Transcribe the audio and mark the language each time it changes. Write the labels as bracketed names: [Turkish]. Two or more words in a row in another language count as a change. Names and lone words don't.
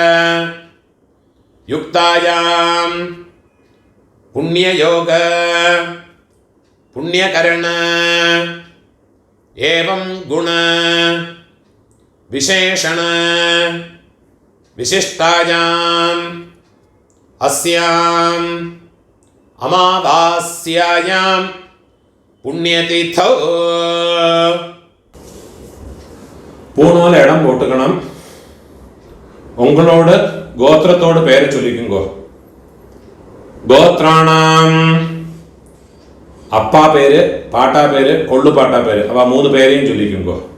[Sanskrit] युक्तायां पुण्ययोग पुण्यकरण एवं गुण विशेषण विशिष्टायां अस्यां अमावास्यायां पुण्यतीर्थौ [Tamil] பூணூல இடம் போட்டுக்கணும். உங்களோட கோத்திரத்தோட பேரை சொல்லிக்குங்கோ. கோத்ராணாம் அப்பா பேரு, பாட்டா பேரு, கொள்ளு பாட்டா பேரு, அவ 3 பேரையும் சொல்லிக்குங்கோ.